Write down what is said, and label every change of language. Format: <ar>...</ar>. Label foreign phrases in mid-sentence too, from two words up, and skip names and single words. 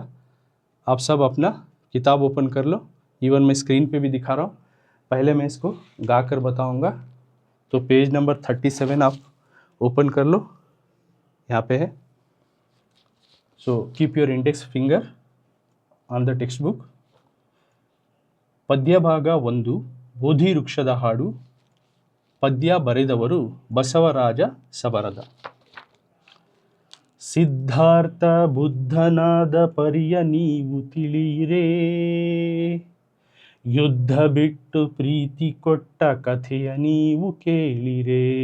<hi>आप सब अपना किताब ओपन कर लो, इवन मैं स्क्रीन पे भी दिखा रहा हूँ। पहले मैं इसको गाकर बताऊंगा। तो</hi> <en>page number</en> <hi>37 आप ओपन कर लो, यहाँ पे है।</hi> <en>So keep your index finger on the text book.</en> <kn>ಪದ್ಯ ಭಾಗ 1, ಬೋಧಿ ವೃಕ್ಷದ ಹಾಡು. ಪದ್ಯ ಬರೆದವರು ಬಸವರಾಜ ಸಬರದ. ಸಿದ್ಧಾರ್ಥ ಬುದ್ಧನಾದ ಪರಿಯ ನೀವು ತಿಳಿಯಿರೇ, ಯುದ್ಧ ಬಿಟ್ಟು ಪ್ರೀತಿ ಕೊಟ್ಟ ಕಥೆಯ ನೀವು ಕೇಳಿರೇ.</kn>